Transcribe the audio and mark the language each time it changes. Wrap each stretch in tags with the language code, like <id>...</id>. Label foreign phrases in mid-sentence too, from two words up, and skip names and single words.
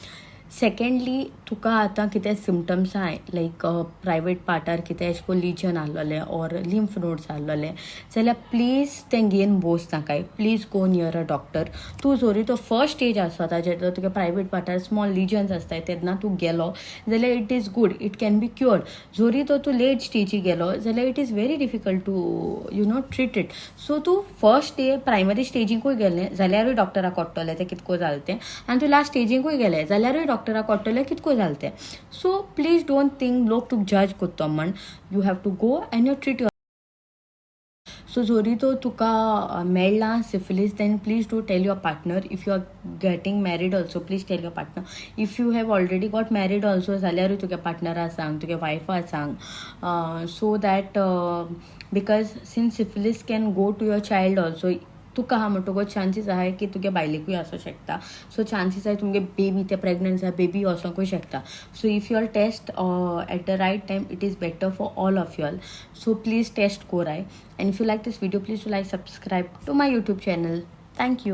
<kok>सेकंडली तुका आतां कितें सिमटम्स आहाय लायक प्रायवेट पार्टार कितें एशे को लिजन आहलोलें ऑर</kok> <en>lymph nodes</en> <kok>आहलोलें जाल्यार प्लीज तें घेवन बोस नाकाय.</kok> <en>please go near a doctor.</en> <kok>तूं जोरी तो</kok> <en>first stage</en> <kok>आसता जेन्ना तुगे प्रायवेट पार्टार</kok> <en>small lesions</en> <kok>आसताय तेन्ना तूं गेलो जाल्यार</kok> <en>it is good. it can be cured.</en> <kok>जोरी तो तूं लेट स्टेजी गेलो जाल्यार</kok> <en>it is very difficult to treat it.</en> <kok>सो तूं</kok> <en>first primary</en> <kok>स्टेजीकूय गेलें जाल्यारूय डॉक्टराक कळटलें तें कितको जालें तें आनी तूं लास्ट स्टेजीकूय गेलें जाल्यारूय डॉक्टराक कळटलें कितको जालें तें.</kok> <en>so please don't think</en> <kok>लोक तुका जज कोत्ता म्हण.</kok> <en>you have to go and you treat your. सो</en> <kok>जोरी तो तुका मेळ्ळा</kok> <en>सिफिलीस then please do tell your partner. if you are getting married also please tell your partner. if you have already got married also</en> <kok>जाल्यारूय तुगे पार्टनराक सांग तुगे वायफाक सांग.</kok> <en>so that because since syphilis can go to your child also</en> <kok>तुका हा म्हणटकूच चान्सीस आहे की तुगे बायलेकूय आसूं शकता. सो चान्सीस आहे तुमगे बेबी ते प्रेग्नंट जाय बेबी वचोंकूय शकता.</kok> <en>so if you all test at the right time it is better for all of you all. so please test कोराय. and if you like this video please like subscribe to my YouTube channel. thank you.</en>